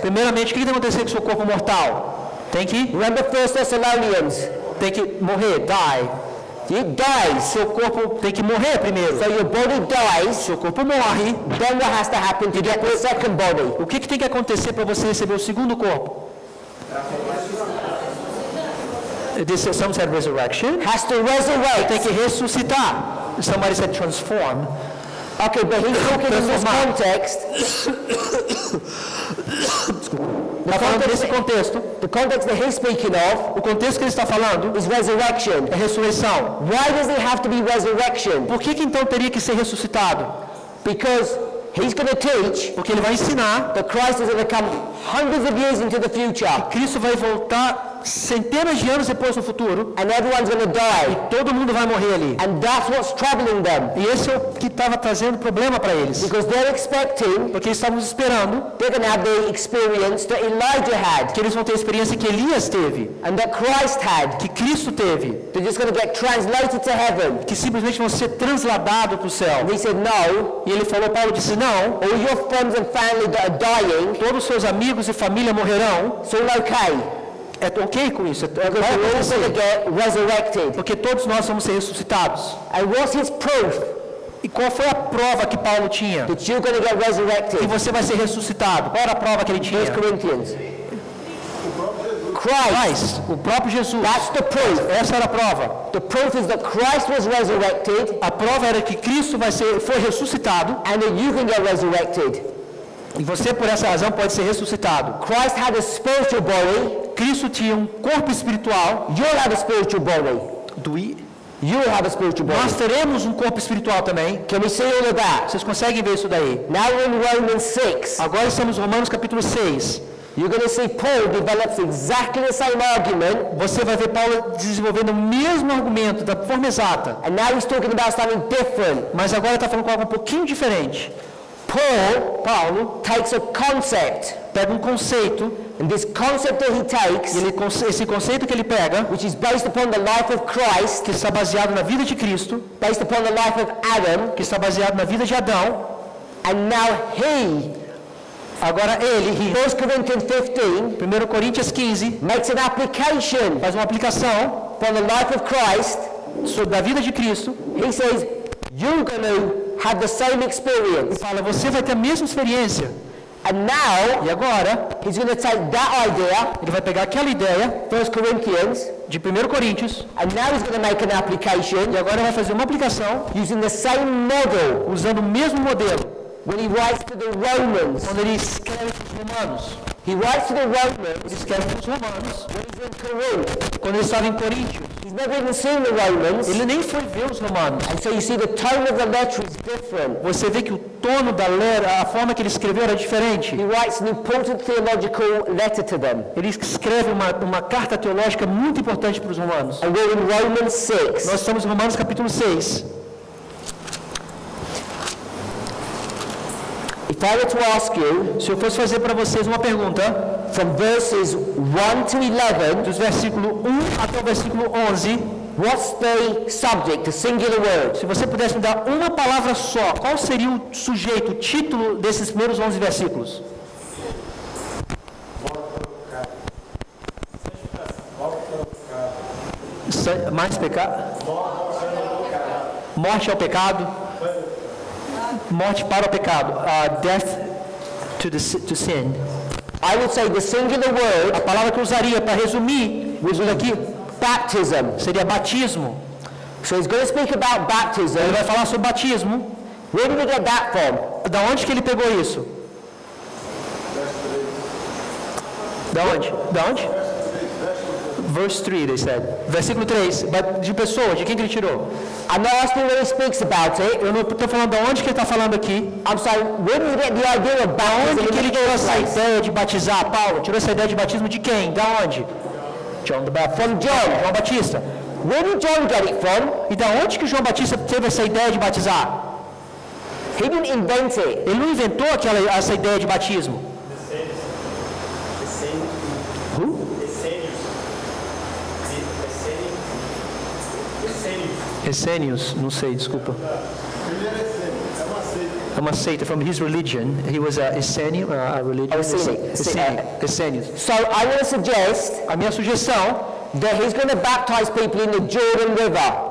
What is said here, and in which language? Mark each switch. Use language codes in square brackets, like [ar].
[pt] Primeiramente, o que tem que acontecer com o seu corpo mortal? Tem que [en] Remember 1 Thessalonians? [pt] morrer, [en] die. It dies. [pt] Seu corpo tem que morrer primeiro. [en] So your body dies. [pt] Seu corpo morre. [en] Then what has to happen to get the second body? [pt] O que tem que acontecer para você receber o segundo corpo? [en] Some said resurrection. Has to resurrect. [pt] Tem que ressuscitar. [en] Somebody said transform. Okay, but he's talking in this [pt] Transformar. [en] context. [pt] Está falando desse contexto. [en] The context that he's speaking of [pt] O contexto que ele está falando [en] is resurrection. [pt] é ressurreição. [en] Why does it have to be resurrection? [pt] Por que então teria que ser ressuscitado? [en] Because he's going to teach [pt] Porque ele vai ensinar [en] that Christ is going to come hundreds of years into the future, [pt] que Cristo vai voltar centenas de anos depois no futuro [en] and everyone's going to die. [pt] e todo mundo vai morrer ali. [en] And that's what's troubling them. [pt] E esse é o que estava trazendo problema para eles. [en] Because they're expecting [pt] Porque eles estavam esperando [en] they're going to have the experience that Elijah had, [pt] que eles vão ter a experiência que Elias teve, [en] and that Christ had. [pt] que Cristo teve, [en] They're just going to get translated to heaven. [pt] que simplesmente vão ser transladados para o céu. [en] And he said, no, [pt] E ele falou, Paulo disse, não, [en] all your friends and family that are dying, [pt] todos os seus amigos e família morrerão. [en] it's all okay. [pt] É ok com isso? [en] Because [pt] Vai [en] we're all [pt] acontecer. [en] going to get resurrected. [pt] Porque todos nós vamos ser ressuscitados. [en] And what's his proof [pt] E qual foi a prova que Paulo tinha? [en] that you're going to get [pt] Que [en] resurrected? [pt] você vai ser ressuscitado. Qual era a prova que ele tinha? [en] 1 Corinthians. Christ. [pt] Mas, o próprio Jesus. [en] That's the proof. [pt] Essa era a prova. [en] The proof is that Christ was resurrected [pt] A prova era que Cristo foi ressuscitado [en] and that you can get resurrected. [pt] e você, por essa razão, pode ser ressuscitado. [en] Christ had a spiritual body. [pt] Cristo tinha um corpo espiritual. [en] You'll have a spiritual body. You'll have a spiritual [pt] Nós [en] body. [pt] teremos um corpo espiritual também. [en] Can we see all of that? [pt] Vocês conseguem ver isso daí? [en] Now we're in Romans 6. [pt] Agora estamos em Romanos capítulo 6. [en] you're going to see Paul develops exactly the same argument. [pt] Você vai ver Paulo desenvolvendo o mesmo argumento da forma exata. [en] And now he's talking about something different. [pt] Mas agora está falando com algo um pouquinho diferente. [en] Paulo takes a concept. [pt] Pega um conceito. [en] And this concept that he takes, [pt] esse conceito que ele pega, [en] which is based upon the life of Christ, [pt] que está baseado na vida de Cristo, [en] based upon the life of Adam, [pt] que está baseado na vida de Adão, [en] and now [pt] agora ele, [en] 1 Corinthians 15, [pt] 1 Coríntios 15, [en] makes an application [pt] faz uma aplicação [en] from the life of Christ, [pt] sobre a vida de Cristo. [en] He says, you're going to have the same experience. [pt] Ele fala, você vai ter a mesma experiência. [en] And now, [pt] e agora, [en] he's going to take that idea, [pt] ele vai pegar aquela ideia, [en] 1 Corinthians, [pt] de 1 Coríntios, [en] and now he's going to make an application, [pt] e agora ele vai fazer uma aplicação, [en] using the same model, [pt] usando o mesmo modelo, [en] when he writes to the Romans, [pt] quando ele escreve para os romanos. [en] He writes to the Romans, [pt] Ele escreve para os romanos, [en] when he's in Corinth. [pt] Quando ele estava em Coríntios. [en] He's never even seen the Romans. [pt] Ele nem foi ver os romanos. [en] And so you see the tone of the letter is different. [pt] Você vê que o tono da letra, a forma que ele escreveu era diferente. [en] He writes an important theological letter to them. [pt] Ele escreve uma carta teológica muito importante para os romanos. [en] And we're in Romans 6. [pt] Nós estamos em Romanos capítulo 6. [en] If I were to ask you, [pt] se eu fosse fazer para vocês uma pergunta, [en] from verses 1 to 11, [pt] dos versículo 1 até o versículo 11, [en] what's the subject, the singular word? [pt] Se você pudesse me dar uma palavra só, qual seria o sujeito, o título desses primeiros 11 versículos? Mais pecado? Morte ao pecado? Morte para o pecado. [en] Death to sin. I would say the singular word, [pt] a palavra que eu usaria para resumir isso daqui, [en] baptism, [pt] seria batismo. [en] So he's going to speak about baptism. [pt] Ele vai falar sobre batismo. [en] Where did he get that from? [pt] Da onde que ele pegou isso? Da onde? Da onde? [en] Verse 3, they said. [pt] Versículo 3. De pessoa, de quem que ele tirou? [en] I'm not asking where he speaks about it. [pt] Eu não estou falando de onde que ele está falando aqui. [en] I'm saying, where did he get the idea of baptism? [pt] Onde que ele tirou essa ideia de batizar? Paulo tirou essa ideia de batismo de quem? Da onde? [en] John the Baptist. From John. [pt] João Batista. [en] Where did John get it from? [pt] E da onde que João Batista teve essa ideia de batizar? [en] He didn't invent it. [pt] Ele não inventou essa ideia de batismo. Essênios, não sei, desculpa. É uma seita. [en] From his religion, he was a Essênio, a religion. [pt] Essênios. [en] So I want to suggest, [pt] a minha sugestão, [en] that he's going to baptize people in the Jordan River.